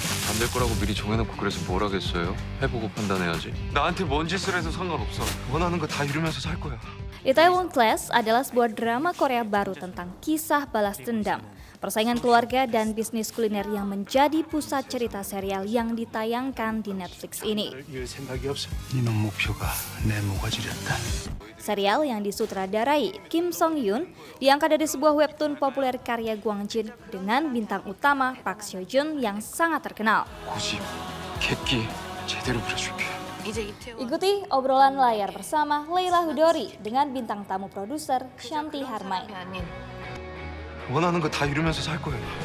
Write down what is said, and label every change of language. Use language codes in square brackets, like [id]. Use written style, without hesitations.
[ko] 안 될 거라고 미리 정해놓고 그래서 뭘 하겠어요? 해보고 판단해야지. 나한테 뭔 짓을 해도 상관없어. 원하는 거 다 이루면서 살 거야. [id] Itaewon Class adalah sebuah drama Korea baru tentang kisah balas dendam, persaingan keluarga dan bisnis kuliner yang menjadi pusat cerita serial yang ditayangkan di Netflix ini. [ko] 이놈 목표가 내 모가지렸다. [id] Serial yang disutradarai Kim Song Yoon diangkat dari sebuah webtoon populer karya Gwang Jin dengan bintang utama Park Seo Joon yang sangat terkenal. [ko] 고집, 객기 제대로 그려줄게. [id] Ikuti obrolan layar bersama Leila Hudori dengan bintang tamu produser Shanti Harmain. [ko] 원하는 거 다 이루면서 살 거야.